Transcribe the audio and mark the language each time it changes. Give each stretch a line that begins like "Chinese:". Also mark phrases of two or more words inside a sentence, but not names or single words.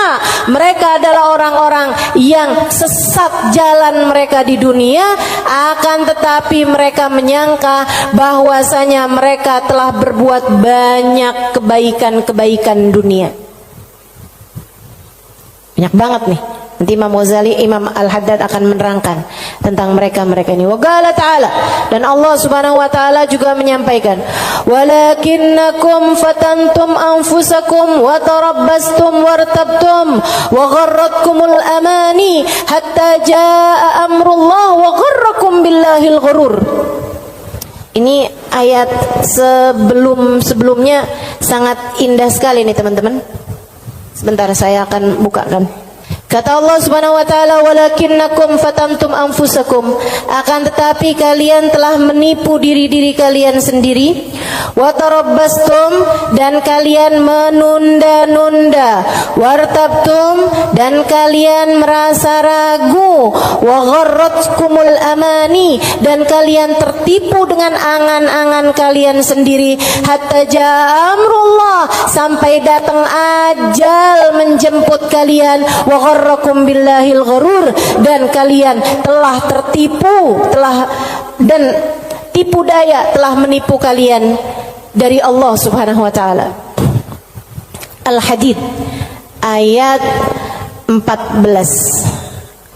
Indonesian: Mereka adalah orang-orang yang sesat jalan mereka di dunia, akan tetapi mereka menyangka bahwasanya mereka telah berbuat banyak kebaikan-kebaikan dunia. Banyak banget nih. Nanti Imam Ghazali, Imam Al-Haddad akan menerangkan tentang mereka-mereka ini.
Arabic: وقال تعالى,
Indonesian: dan Allah
Arabic: سبحانه وتعالى
Indonesian: juga menyampaikan,
Arabic: ولكنكم فتنتم أنفسكم وتربصتم وارتبتم وغرتكم الأماني حتى جاء أمر الله وغركم بالله الغرور.
Indonesian: Ini ayat sebelumnya sangat indah sekali nih teman-teman. Sebentar saya akan bukakan. Kata Allah
Arabic: سبحانه وتعالى, ولكنكم فتنتم أنفسكم,
Indonesian: akan tetapi kalian telah menipu diri-diri kalian sendiri,
Arabic: وتربصتم,
Indonesian: dan kalian menunda-nunda, wartabtum dan kalian merasa ragu, wa
Arabic: غرتكم الأماني
Indonesian: dan kalian tertipu dengan angan-angan kalian sendiri,
Arabic: حتى جاء أمر الله
Indonesian: sampai datang ajal menjemput kalian,
Arabic: وغركم بالله الغرور
Indonesian: dan kalian telah tertipu, dan tipu daya telah menipu kalian dari Allah
Arabic: سبحانه وتعالى.
Indonesian: Al-Hadid ayat 14.